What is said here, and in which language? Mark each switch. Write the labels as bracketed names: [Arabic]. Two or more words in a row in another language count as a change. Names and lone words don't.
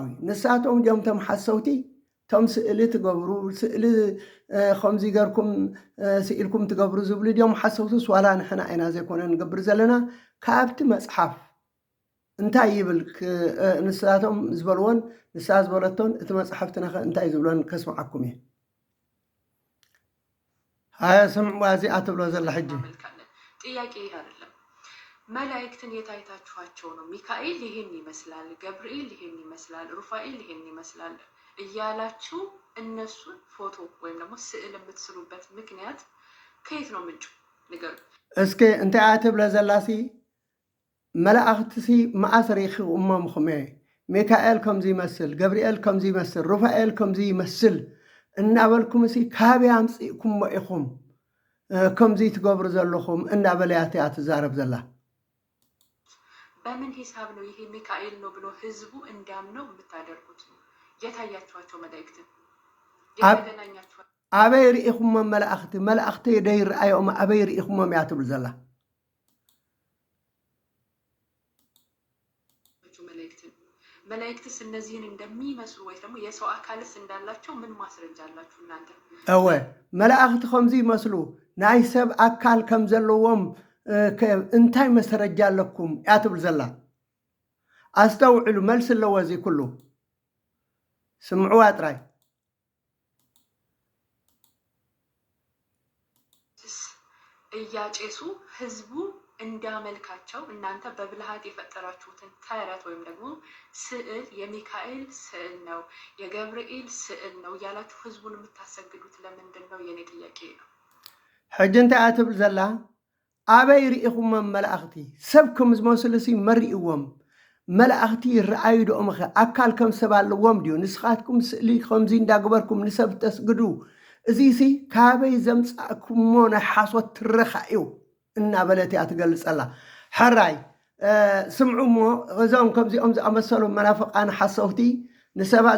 [Tigrinya] ንሳቶም ዲኦም ቶም ሓሰውቲ ቶም ስእሊ ትገብሩ ስእሊ ከምዚ ገርኩም ስኢልኩም ትገብሩ ዝብሉ ዲኦም ሓሰውቲስ ዋላ ንሕና ኢና ዘይኮነ ንገብር ዘለና ካብቲ መፅሓፍ እንታይ ይብል ንሳቶም ዝበልዎን ንሳ ዝበለቶን እቲ መፅሓፍትና እንታይ ዝብሎን ከስማዓኩም እየ። ሃያ ስምዕዋ እዚኣ ትብሎ ዘላ ሕጂ [Amharic] ጥያቄ ይህ አይደለም። መላእክትን የታይታችኋቸው ነው? ሚካኤል ይሄን ይመስላል፣ ገብርኤል ይሄን ይመስላል፣ ሩፋኤል ይሄን ይመስላል እያላችሁ እነሱን ፎቶ ወይም ደግሞ ስዕል የምትስሉበት ምክንያት ከየት ነው ምንጩ ንገሩ [Tigrinya] እስኪ። እንታይ አትብለ ዘላሲ መላእኽትሲ መዓስ ሪኺቁሞምኹም እየ ሚካኤል ከምዚ ይመስል፣ ገብርኤል ከምዚ ይመስል፣ ሩፋኤል ከምዚ ይመስል እናበልኩም ሲ ካበይ ኣምፂእኩሞ ኢኹም ከምዚ ትገብሩ ዘለኹም እናበለያት እያ ትዛረብ ዘላ። [Amharic] በምን ሂሳብ ነው ይሄ ሚካኤል ነው ብሎ ህዝቡ እንዲያምነው የምታደርጉት? የታያችኋቸው መላእክትን የተገናኛችኋቸው [Tigrinya] ኣበይ ርኢኹሞም? መላእኽቲ ደይረኣዮም ኣበይ ርኢኹሞም እያ ትብል ዘላ። [Amharic] መላእክትስ እነዚህን እንደሚመስሉ ወይ ደግሞ የሰው አካልስ እንዳላቸው ምን ማስረጃ አላችሁ እናንተ? [Tigrinya] እወ መላእክቲ ከምዚ ይመስሉ ናይ ሰብ አካል ከም ዘለዎም እንታይ መስረጃ ኣለኩም እያ ትብል ዘላ። ኣስተውዕሉ፣ መልሲ ኣለዎ እዚ ኩሉ ስምዕዋ ጥራይ። [Amharic] እያጨሱ ህዝቡ እንዳመልካቸው እናንተ በብልሃት የፈጠራችሁትን ተረት ወይም ደግሞ ስዕል የሚካኤል ስዕል ነው የገብርኤል ስዕል ነው እያላችሁ ህዝቡን የምታሰግዱት ለምንድን ነው? የኔ ጥያቄ ነው። [Tigrinya] ሕጂ እንታይ እትብል ዘላ ኣበይ ርኢኹሞም መላእኽቲ? ሰብ ከም ዝመስሉ ሲ መሪእዎም መላእኽቲ ይረኣዩ ዶኦም ኸ ኣካል ከም ሰብ ኣለዎም ድዩ? ንስኻትኩም ስእሊ ከምዚ እንዳግበርኩም ንሰብ ተስግዱ እዚ ሲ ካበይ ዘምፃእኩሞ ናይ ሓሶት ትረኻ እዩ እናበለት እያ ትገልጸላ። ሓራይ ስምዑ እሞ እዞም ከምዚኦም ዝኣመሰሉ መናፍቃን ሓሰውቲ ንሰባት